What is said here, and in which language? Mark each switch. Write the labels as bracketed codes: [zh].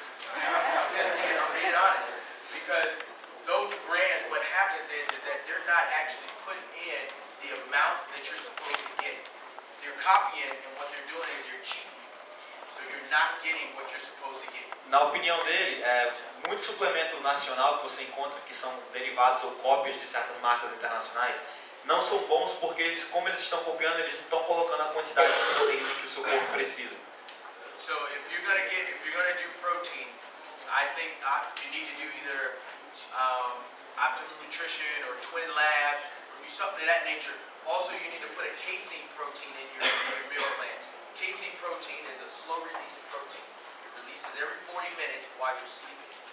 [en] I'm being honest, because those brands, what happens is that they're not actually putting in the amount that you're supposed to get. They're copying, and what they're doing is they're cheating you. So you're not getting what you're supposed to get. [pt] Na opinião dele, muito suplemento nacional que você encontra que são derivados ou cópias de certas marcas internacionais não são bons porque como eles estão copiando, eles não estão colocando a quantidade de proteína que o seu corpo precisa. [en] So if you're gonna do protein, I think you need to do either Optimum Nutrition or Twin Lab, or do something of that nature. Also, you need to put a casein protein in your meal plan. Casein protein is a slow releasing protein. It releases every 40 minutes while you're sleeping.